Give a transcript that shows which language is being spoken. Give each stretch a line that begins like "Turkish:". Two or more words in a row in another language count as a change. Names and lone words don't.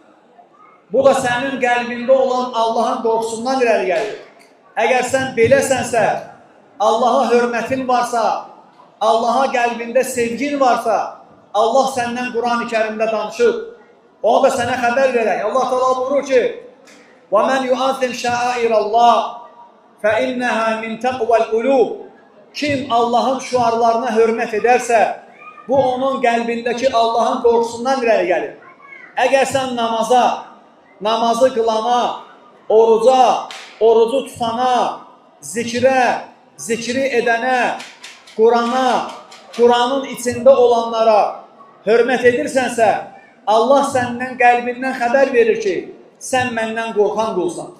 Azerbaijani: Bu da sənin qəlbində olan Allahın qorxusundan irəli gəlir. Əgər sən beləsənsə, Allaha hörmətin varsa, Allaha qəlbində sevgin varsa, Allah səndən Quran-ı Kərimdə danışır. Onu da sənə xəbər verək. Allah Teala buyurur ki,
Arabic: وَمَنْ يُعَظِّمْ شَعَائِرَ اللّٰهِ فَإِنَّهَا مِنْ تَقْوَى الْقُلُوبِ
Azerbaijani: Kim Allahın şüarlarına hörmət edərsə, bu onun qəlbindəki Allahın qorxusundan irəli gəlir. Əgər sən namazı qılana, oruca, orucu tutana, zikri edənə, Qurana, Quranın içində olanlara hörmət edirsənsə, Allah səndən qəlbindən xəbər verir ki, sən məndən qorxan qulsan.